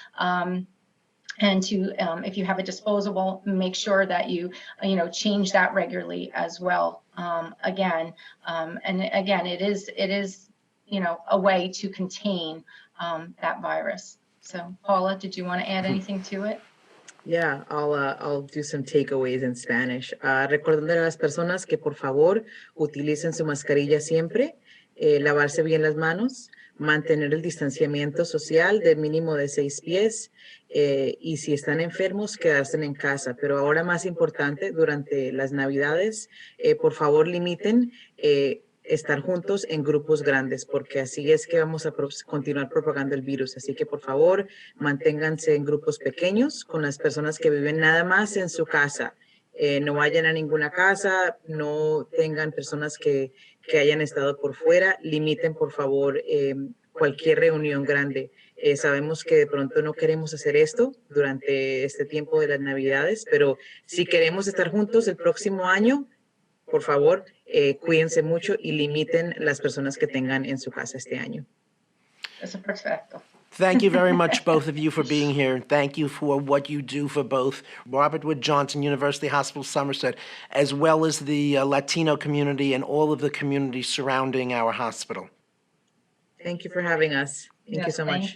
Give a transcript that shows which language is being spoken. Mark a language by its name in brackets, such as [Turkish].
[English] And if you have a disposable, make sure that you change that regularly as well. And again, it is a way to contain that virus. So, Paula, did you want to add anything to it? Yeah, I'll do some takeaways in Spanish. [Spanish] Recordarle a las personas que por favor utilicen su mascarilla siempre, lavarse bien las manos, mantener el distanciamiento social de mínimo de 6 pies y si están enfermos, quedarse en casa. Pero ahora más importante, durante las Navidades, por favor limiten estar juntos en grupos grandes, porque así es que vamos a continuar propagando el virus. Así que, por favor, manténganse en grupos pequeños con las personas que viven nada más en su casa. No vayan a ninguna casa, no tengan personas que hayan estado por fuera. Limiten, por favor, cualquier reunión grande. Sabemos que de pronto no queremos hacer esto durante este tiempo de las Navidades, pero si queremos estar juntos el próximo año, por favor, cuídense mucho y limiten las personas que tengan en su casa este año. Eso perfecto. [English] Thank you very much, both of you, for being here. And thank you for what you do for both Robert Wood Johnson University Hospital, Somerset, as well as the Latino community and all of the communities surrounding our hospital. Thank you for having us. Thank you so much.